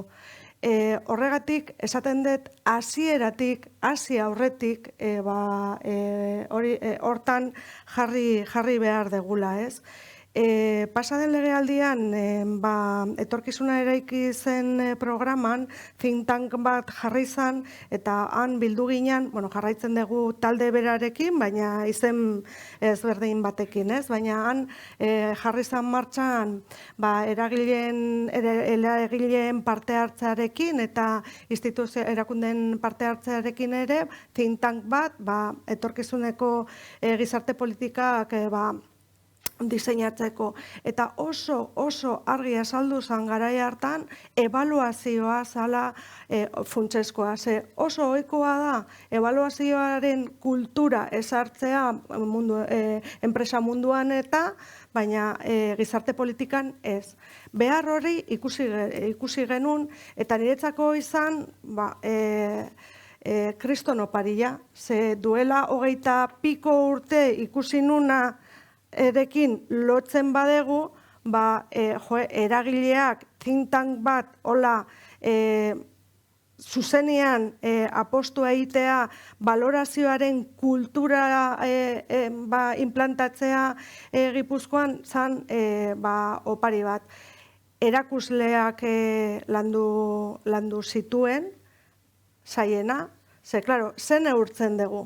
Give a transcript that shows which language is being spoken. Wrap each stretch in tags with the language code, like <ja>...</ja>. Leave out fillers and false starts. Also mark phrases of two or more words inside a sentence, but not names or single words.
<eu>Horregatik, esaten dut, hasieratik, hasi aurretik, hortan jarri behar degula, ez? Pasaden legealdian, etorkizuna eraiki zen programan,</eu> <en>think tank</en> <eu>bat jarri zen, eta han bildu ginen, jarraitzen dugu talde berarekin, baina izen ezberdin batekin, ez? Baina han jarri zen martxan eragileen parte hartzearekin eta instituzio erakundeen parte hartzearekin ere,</eu> <en>think tank</en> <eu>bat, etorkizuneko gizarte politikak diseinatzeko. Eta oso argi azaldu zen garai hartan, ebaluazioa zala funtsezkoa. Oso ohikoa da, ebaluazioaren kultura ezartzea enpresa munduan baina gizarte politikan ez. Behar hori ikusi genuen, eta niretzako izan, kriston oparia. Ze duela 20 piko urte ikusi nuna erekin lotzen badegu, eragileak</eu> <en>think tank</en> <eu>bat hola zuzenean apostua egitea, valorazioaren kultura implantatzea Gipuzkoan zan opari bat. Erakusleak landu zituen, zaiena, ze, klaro, zen neurtzen dugu.</eu>